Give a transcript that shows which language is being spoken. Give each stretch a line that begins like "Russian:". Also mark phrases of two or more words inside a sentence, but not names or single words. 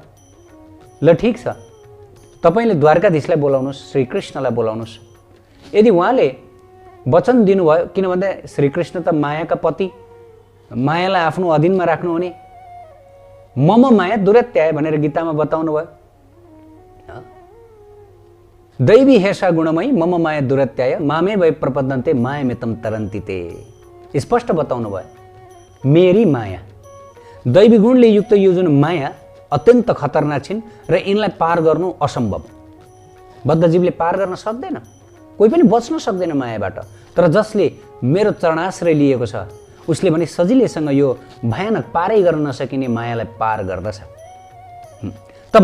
Nepali: ल ठिक छ, तपाईँले द्वारकाधीशलाई बोलाउनुहोस्, श्रीकृष्णलाई बोलाउनुहोस्। यदि उहाँले वचन दिनुभयो, किन भन्दा श्रीकृष्ण त मायाका पति, मायालाई आफ्नो अधीनमा राख्नुहुने,
Sanskrit: मम माया दुरत्याय
Nepali: भनेर गीतामा बताउनु भयो।
Sanskrit: दैवी हेषा गुणमयी मम माया दुरत्याय मामे वै प्रपद्यन्ते मायामितं तरन्ति ते।
Nepali: स्पष्ट बताउनु भयो, मेरी माया, दैवी गुणले युक्त यो जुन माया अत्यन्त खतरनाक छिन् र यिनलाई पार गर्नु असम्भव। बद्धजीवले पार गर्न सक्दैन, कोही पनि बच्न सक्दैन मायाबाट। तर जसले मेरो चरणाश्रय लिएको छ उसले भने सजिलैसँग यो भयानक पारै गर्न नसकिने मायालाई पार गर्दछ।